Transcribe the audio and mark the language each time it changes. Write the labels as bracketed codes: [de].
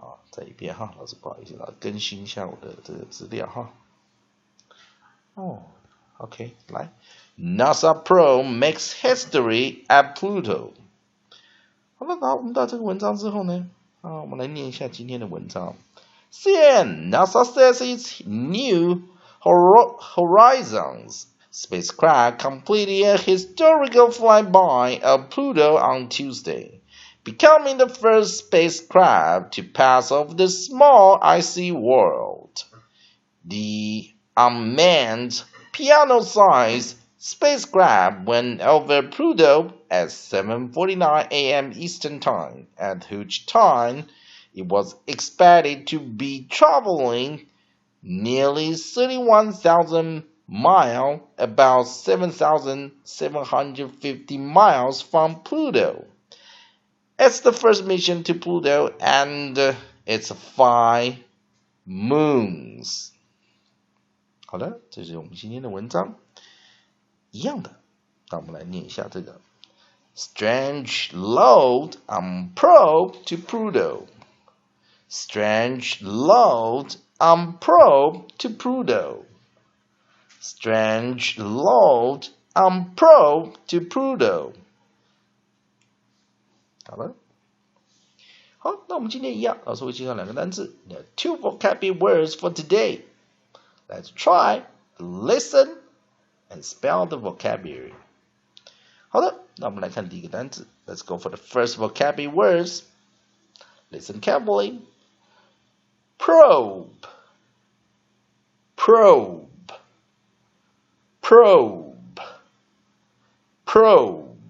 [zh] 再一遍老师不好意思更新一下我的这个资料OK 来 [en] NASA Probe makes history at Pluto。 [zh] 好了，我们到这个文章之后呢我们来念一下今天的文章。 [en] CNN NASA says its New Horizons spacecraft completed a historical flyby of Pluto on Tuesday, becoming the first spacecraft to pass over the small icy world. The unmanned piano-sized spacecraft went over Pluto at 7:49 a.m. Eastern Time, at which time it was expected to be traveling nearly 31,000 miles, about 7,750 miles from Pluto. It's the first mission to Pluto and its 5 moons。 [zh] 好的，这是我们今天的文章，一样的。那我们来念一下这个 [en] Strange load on probe to Pluto。 Strange load on probe to Pluto。 Strange load on probe to Pluto。 [zh] 好，那我们今天一样，老师会介绍两个单字 [en] There are 2 vocabulary words for today. Let's try, listen, and spell the vocabulary. [zh] 好的，那我们来看第一个单字 [en] Let's go for the first vocabulary words. Listen carefully. Probe. Probe. Probe. Probe.